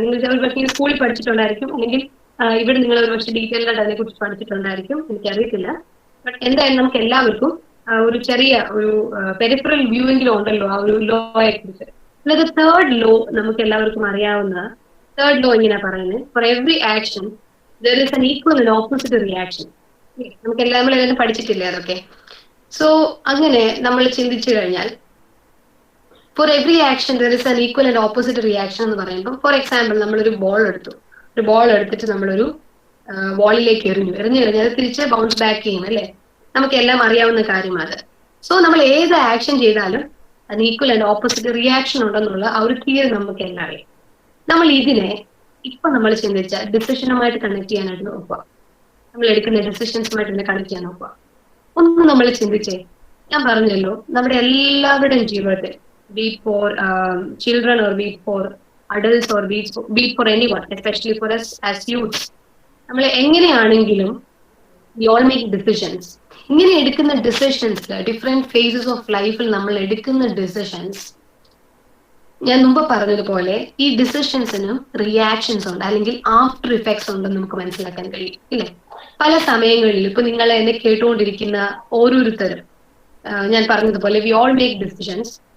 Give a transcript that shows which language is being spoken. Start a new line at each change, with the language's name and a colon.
Malayalam: നിങ്ങൾ ചിലപ്പോൾ സ്കൂളിൽ പഠിച്ചിട്ടുണ്ടായിരിക്കും, അല്ലെങ്കിൽ ഇവിടെ നിങ്ങൾ ഒരു പക്ഷേ ഡീറ്റെയിൽഡ് ആയിട്ട് അതിനെ കുറിച്ച് പഠിച്ചിട്ടുണ്ടായിരിക്കും, എനിക്കറിയത്തില്ല. ബട്ട് എന്തായാലും നമുക്ക് എല്ലാവർക്കും ഒരു ചെറിയ ഒരു പെരിഫറൽ വ്യൂ എങ്കിലും ഉണ്ടല്ലോ ആ ഒരു ലോയെ കുറിച്ച്. അതായത് തേർഡ് ലോ നമുക്ക് എല്ലാവർക്കും അറിയാവുന്ന തേർഡ് ലോ ഇങ്ങനെ പറയുന്നത്,
English: For every action there is an equal and opposite reaction.
Malayalam: നമുക്ക് നമ്മളെല്ലാം പഠിച്ചിട്ടില്ലേ അതൊക്കെ? സോ അങ്ങനെ നമ്മൾ ചിന്തിച്ചു കഴിഞ്ഞാൽ
English: for every action there is an equal and opposite reaction
Malayalam: എന്ന് പറയുമ്പോൾ, ഫോർ എക്സാമ്പിൾ നമ്മളൊരു ബോൾ എടുത്തിട്ട് നമ്മളൊരു വാളിലേക്ക് എറിഞ്ഞു കഴിഞ്ഞാൽ അത് തിരിച്ച് ബൗൺസ് ബാക്ക് ചെയ്യും അല്ലേ? നമുക്കെല്ലാം അറിയാവുന്ന കാര്യമാണ്. സോ നമ്മൾ ഏത് ആക്ഷൻ ചെയ്താലും അതിന് ഈക്വൽ ആൻഡ് ഓപ്പോസിറ്റ് റിയാക്ഷൻ ഉണ്ടെന്നുള്ള ആ ഒരു തിയറി നമുക്ക് എല്ലാം അറിയാം. നമ്മൾ ഇതിനെ ഇപ്പൊ നമ്മൾ ചിന്തിച്ച ഡിസിഷനുമായിട്ട് കണക്ട് ചെയ്യാനായിട്ട് നോക്കുക. നമ്മൾ എടുക്കുന്ന ഡിസിഷൻസുമായിട്ട് കണക്ട് ചെയ്യാൻ നോക്കുക. ഒന്ന് നമ്മൾ ചിന്തിച്ചേ, ഞാൻ പറഞ്ഞല്ലോ നമ്മുടെ എല്ലാവരുടെയും ജീവിതത്തിൽ,
English: be it for children or be it for adults or be it for anyone, especially for us as youths,
Malayalam: നമ്മൾ എങ്ങനെയാണെങ്കിലും
English: we all make decisions.
Malayalam: ഇങ്ങനെ എടുക്കുന്ന ഡിസിഷൻസ്, ഡിഫറെന്റ് ഫേസസ് ഓഫ് ലൈഫിൽ നമ്മൾ എടുക്കുന്ന ഡിസിഷൻസ്, ഞാൻ മുമ്പ് പറഞ്ഞതുപോലെ ഈ ഡിസിഷൻസിനും റിയാക്ഷൻസ് ഉണ്ട്, അല്ലെങ്കിൽ ആഫ്റ്റർ ഇഫക്ട്സ് ഉണ്ടെന്ന് നമുക്ക് മനസ്സിലാക്കാൻ കഴിയും ഇല്ലേ? പല സമയങ്ങളിൽ ഇപ്പൊ നിങ്ങൾ എന്നെ കേട്ടുകൊണ്ടിരിക്കുന്ന ഓരോരുത്തരും, ഞാൻ പറഞ്ഞതുപോലെ
English: We all make decisions.